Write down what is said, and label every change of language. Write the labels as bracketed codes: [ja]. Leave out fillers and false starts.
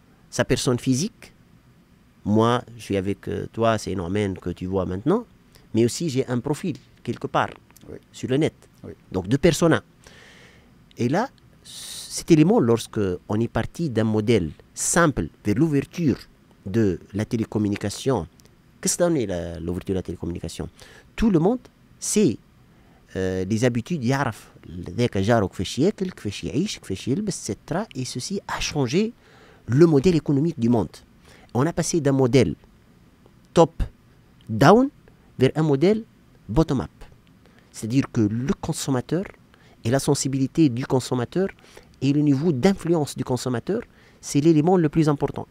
[fr] Sa personne physique, moi je suis avec toi, c'est Norman que tu vois maintenant, mais aussi j'ai un profil quelque part sur le net, donc 2 personas. Et là, cet élément, lorsque on est parti d'un modèle simple vers l'ouverture de la télécommunication, qu'est-ce que donne l'ouverture de la télécommunication? Tout le monde sait les habitudes, [ar] يعرف ذاك جاره كيفاش ياكل كيفاش يعيش كيفاش يلبس etc. [fr] Et ceci a changé le modèle économique du monde. On a passé d'un modèle top down vers un modèle bottom up. C'est-à-dire que le consommateur et la sensibilité du consommateur et le niveau d'influence du consommateur, c'est l'élément le plus important.